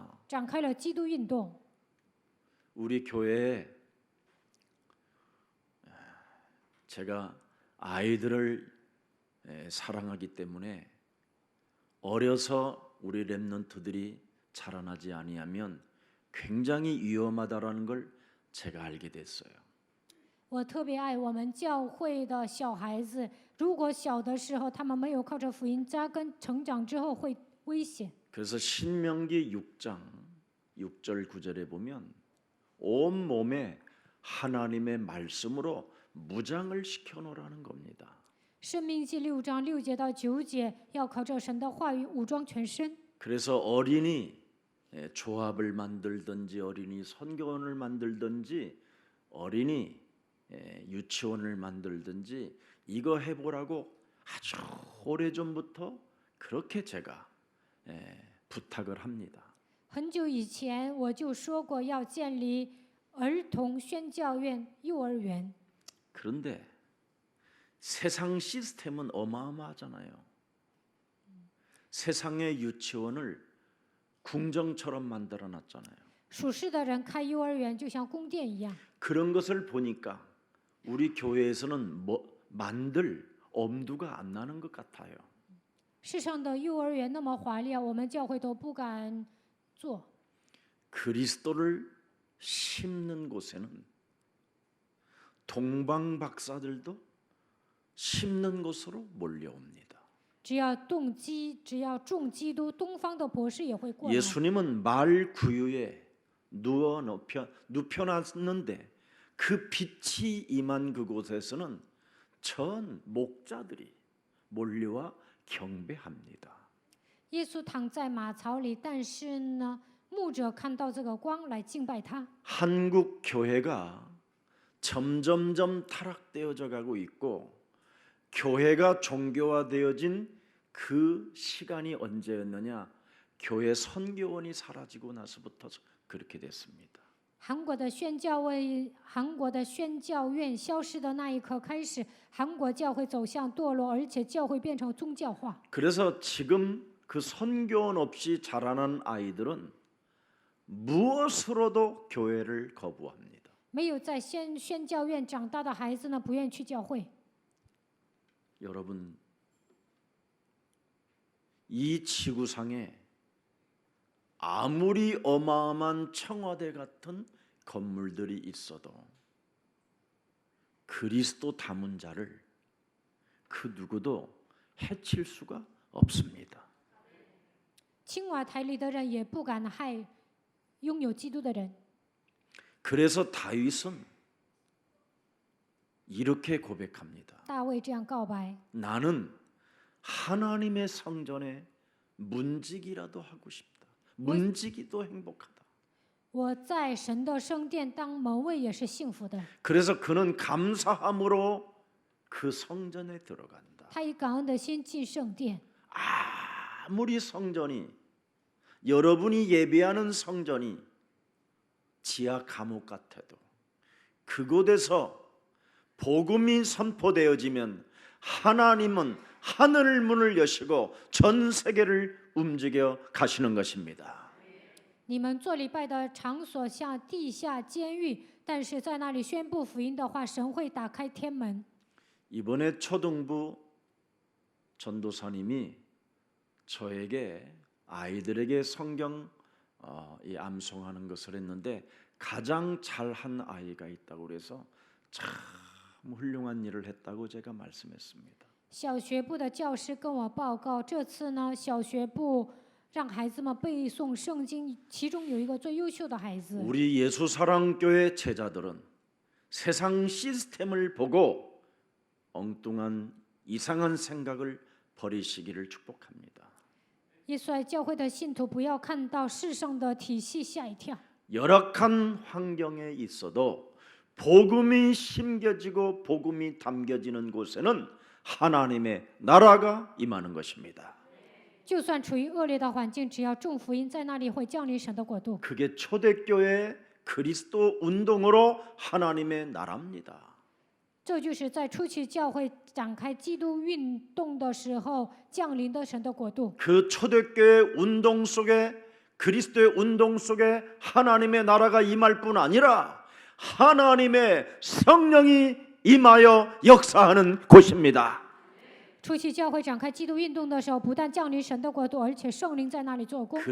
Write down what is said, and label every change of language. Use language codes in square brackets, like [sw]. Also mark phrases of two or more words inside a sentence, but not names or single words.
[zh] 展开了基督运动。 [ko] 우리 교회에 제가 아이들을 사랑하기 때문에 어려서 우리 렘넌트들이 자라나지 아니하면 굉장히 위험하다라는 걸 제가 알게 됐어요. [zh] 我特别爱我们教会的小孩子，如果小的时候他们没有靠着福音扎根，成长之后会危险。 [ko] 그래서 신명기 6장 6절 9절에 보면 온 몸에 하나님의 말씀으로 무장을 시켜놓으라는 겁니다. [zh] 申命记6章6节到9节，要靠着神的话语武装全身。 [ko] 그래서 어린이 조합을 만들든지 어린이 선교원을 만들든지 어린이 유치원을 만들든지 이거 해보라고 아주 오래전부터 그렇게 제가 부탁을 합니다. [zh] 很久以前我就说过要建立儿童宣教院、幼儿园。 [ko] 그런데 세상 시스템은 어마어마하잖아요. 세상의 유치원을 궁정처럼 만들어놨잖아요. [zh] 属世的人开幼儿园就像宫殿一样。 [ko] 그런 것을 보니까 우리 교회에서는 만들 엄두가 안 나는 것 같아요. [zh] 世上的幼儿园那么华丽，我们教会都不敢做。 [ko] 그리스도를 심는 곳에는 동방 박사들도 심는 곳으로 몰려옵니다. [zh] 只要种基督，东方的博士也会过来。 [ko] 예수님은 말 구유에 눕혀놨는데 그 빛이 임한 그곳에서는 전 목자들이 몰려와 경배합니다. [zh] 耶稣躺在马槽里，但是呢，牧者看到这个光来敬拜他。 [ko] 한국 교회가 점점점 타락되어져 가고 있고 교회가 종교화되어진 그 시간이 언제였느냐? 교회 선교원이 사라지고 나서부터 그렇게 됐습니다. [zh] 韩国的宣教院消失的那一刻开始，韩国教会走向堕落，而且教会变成宗教化。 [ko] 그래서 지금 그 선교원 없이 자라난 아이들은 무엇으로도 교회를 거부합니다. [zh] 没有在宣教院长大的孩子呢，不愿去教会。 [ko] 여러분, 이 지구상에 아무리 어마어마한 청와대 같은 건물들이 있어도 그리스도 담은 자를 그 누구도 해칠 수가 없습니다. [zh] 青瓦台里的人也不敢害拥有基督的人。 [ko] 그래서 다윗은 이렇게 고백합니다. [zh] 大卫这样告白： [ko] 나는 하나님의 성전에 문지기라도 하고 싶다. 문지기도 행복하다. [zh] 我在神的圣殿当门卫也是幸福的。 [ko] 그래서 그는 감사함으로 그 성전에 들어간다. [zh] 他以感恩的心进圣殿。 [ko] 아무리 성전이 여러분이 예배하는 성전이 지하 감옥 같아도 그곳에서 복음이 선포되어지면 하나님은 하늘 문을 여시고 전 세계를 움직여 가시는 것입니다. [zh] 你们做礼拜的场所像地下监狱，但是在那里宣布福音的话，神会打开天门。 [ko] 이번에 초등부 전도사님이 저에게 아이들에게 성경 이 암송하는 것을 했는데 가장 잘한 아이가 있다고 그래서 참 훌륭한 일을 했다고 제가 말씀했습니다. [zh] 小学部的教师跟我报告，这次呢，小学部让孩子们背诵圣经，其中有一个最优秀的孩子。 [ko] 우리 예수사랑교회 제자들은 세상 시스템을 보고 엉뚱한 이상한 생각을 버리시기를 축복합니다. [zh] 耶稣爱教会的信徒不要看到世上的体系吓一跳。 [ko] 열악한 환경에 있어도 복음이 심겨지고 복음이 담겨지는 곳에는 하나님의 나라가 임하는 것입니다. [zh] 就算处于恶劣的环境，只要众福音在那里，会降临神的国度。 [ko] 그게 초대교회 그리스도 운동으로 하나님의 나라입니다. [zh] 这就是在初期教会展开基督运动的时候降临的神的国度。 [ko] 그 초대교회 운동 속에 그리스도의 운동 속에 하나님의 나라가 임할 뿐 아니라 하나님의 성령이 임하여 역사하는 곳입니다. [zh] 初期教会展开基督运动的时候，不但降临神的国度，而且圣灵在那里做工。